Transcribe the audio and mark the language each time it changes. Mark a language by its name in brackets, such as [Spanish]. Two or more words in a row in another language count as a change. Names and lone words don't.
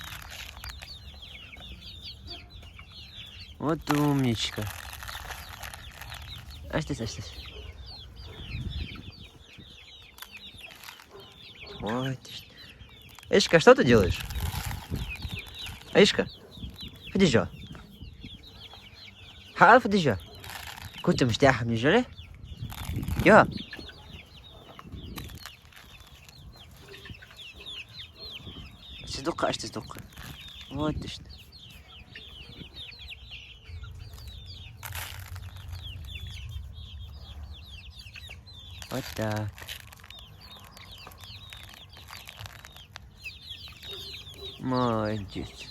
[Russian] Вот умничка. Аж ты, аж ты. Вот ты. Эшка, что ты делаешь? Эшка, подожди. [Arabic] حعرف ديجا كنت مرتاحة من الجري؟ يا اش تصدق [Russian] вот ты что. Вот так. Молодец.